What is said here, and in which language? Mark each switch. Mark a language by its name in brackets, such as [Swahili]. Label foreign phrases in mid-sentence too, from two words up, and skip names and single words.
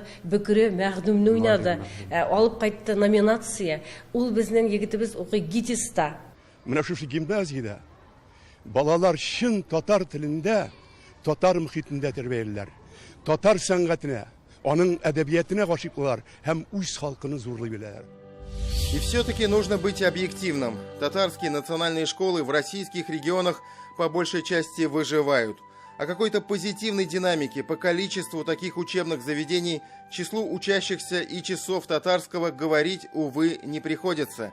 [Tatar] Бөкре Мәхдүмне уйнады. Алып кайтты номинация. Ул безнең егетебез укый ГИТИСта. Менә шушы гимназиядә балалар шын татар телендә, татар мөхитендә тәрбияләр. Татар сәнгатенә, аның әдәбиятына гашыйклар һәм үз халкыны зурлый беләләр. [Russian] И все-таки нужно быть объективным. Татарские национальные школы в российских регионах по большей части выживают. О какой-то позитивной динамике по количеству таких учебных заведений, числу учащихся и часов татарского говорить, увы, не приходится.